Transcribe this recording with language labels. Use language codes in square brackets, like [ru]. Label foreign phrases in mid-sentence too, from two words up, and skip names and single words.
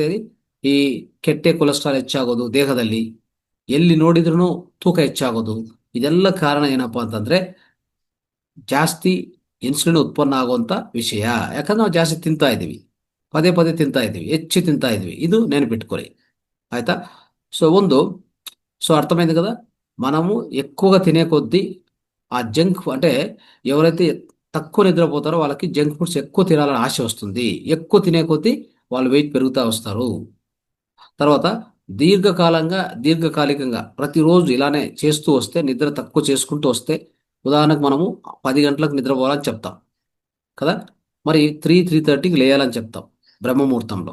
[kn] ಈ ಕೆಟ್ಟ ಕೊಲೆಸ್ಟ್ರಾಲ್ ಹೆಚ್ಚಾಗೋದು ದೇಹದಲ್ಲಿ, ಎಲ್ಲಿ ನೋಡಿದ್ರೂ ತೂಕ ಹೆಚ್ಚಾಗೋದು. ಇದೆಲ್ಲ ಕಾರಣ ಏನಪ್ಪಾ ಅಂತಂದ್ರೆ ಜಾಸ್ತಿ ಇನ್ಸುಲಿನ್ ಉತ್ಪನ್ನ ಆಗುವಂತ ವಿಷಯ. ಯಾಕಂದ್ರೆ ನಾವು ಜಾಸ್ತಿ ತಿಂತಾ ಇದ್ದೀವಿ, ಪದೇ ಪದೇ ತಿಂತಾ ಇದ್ದೀವಿ, ಹೆಚ್ಚು ತಿಂತಾ ಇದ್ದೀವಿ. ಇದು ನೆನಪಿಟ್ಕೊಳ್ಳಿ. [te] ఆಯ್తా? సో అర్థమైంది కదా. మనము ఎక్కువగా తినే కొద్దీ ఆ జంక్ అంటే ఎవరైతే తక్కువ నిద్రపోతారో వాళ్ళకి జంక్ ఫుడ్స్ ఎక్కువ తినాలని ఆశ వస్తుంది. ఎక్కువ తినే కొద్దీ వాళ్ళు వెయిట్ పెరుగుతూ వస్తారు. తర్వాత దీర్ఘకాలికంగా ప్రతిరోజు ఇలానే చేస్తూ వస్తే, నిద్ర తక్కువ చేసుకుంటూ వస్తే, ఉదాహరణకు మనము 10 గంటలకు నిద్రపోవాలని చెప్తాం కదా, మరి 3:30కి లేయాలని చెప్తాం బ్రహ్మముహూర్తంలో.